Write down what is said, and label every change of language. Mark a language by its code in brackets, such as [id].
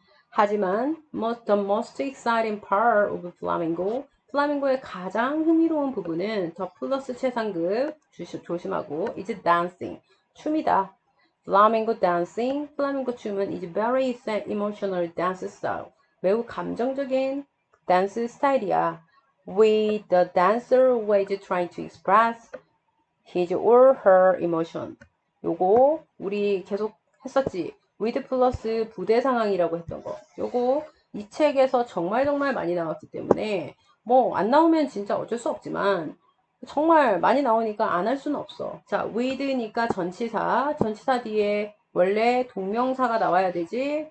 [ko] 하지만 [en] the most exciting part of flamenco, [ko] 플라밍고의 가장 흥미로운 부분은 더 플러스 최상급 조심하고 [en] is dancing, [ko] 춤이다. [en] flamenco dancing, [ko] 플라밍고 춤은 [en] is very emotional dance style, [ko] 매우 감정적인 댄스 스타일이야. [en] with the dancer always trying to express his or her emotion. [ko] 요거 우리 계속 했었지. with 플러스 부대 상황이라고 했던 거. 요거 이 책에서 정말 많이 나왔기 때문에 뭐 안 나오면 진짜 어쩔 수 없지만 정말 많이 나오니까 안 할 수는 없어. 자, with니까 전치사. 전치사 뒤에 원래 동명사가 나와야 되지.